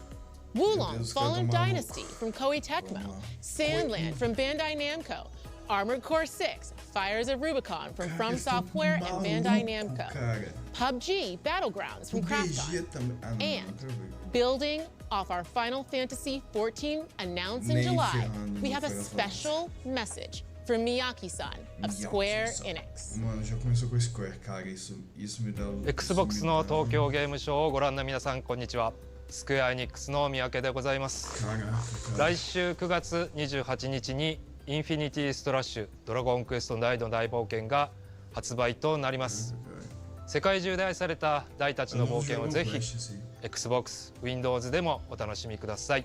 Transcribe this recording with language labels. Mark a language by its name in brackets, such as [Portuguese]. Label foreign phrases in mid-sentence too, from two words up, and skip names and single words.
[English] Wulong Fallen Dynasty from Koei Tecmo, Sandland from Bandai Namco, Armored Core 6, Fires of Rubicon from Software and Bandai Namco, PUBG Battlegrounds from Krafton, and building off our Final Fantasy XIV announced in July, we have a special message from Miyake-san of Square Enix. [Portuguese] Mano, já começou com Square, cara, isso me dá... [Japanese] Xbox の東京ゲームショウをご覧の皆さんこんにちは。スクエアエニックスの三宅でございます。来週9月28日にインフィニティストラッシュドラゴンクエスト大の大冒険が発売となります。世界中で愛された大たちの冒険をぜひ Xbox、Windows でもお楽しみください。